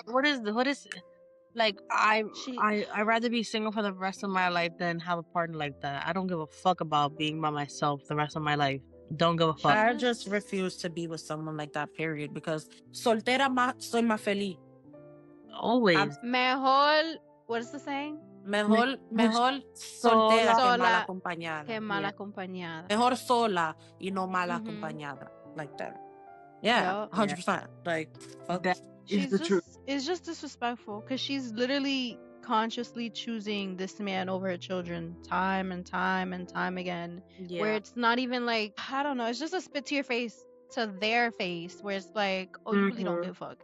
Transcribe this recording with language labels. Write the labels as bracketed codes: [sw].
[en] what is like I'd rather be single for the rest of my life than have a partner like that. I don't give a fuck about being by myself the rest of my life. Don't give a fuck. I just refuse to be with someone like that, period, because [es] soltera soy más feliz. [en] Always. Mejor, what is the saying? [es] Mejor soltera que mal acompañada. Que mal acompañada. Mejor sola y no mal acompañada. [en] Like that. Yeah, 100%. Like, fuck. That is the truth. It's just disrespectful because she's literally consciously choosing this man over her children time and time and time again. Yeah. Where it's not even like, I don't know, it's just a spit to your face, to their face, where it's like, oh, you really don't give a fuck.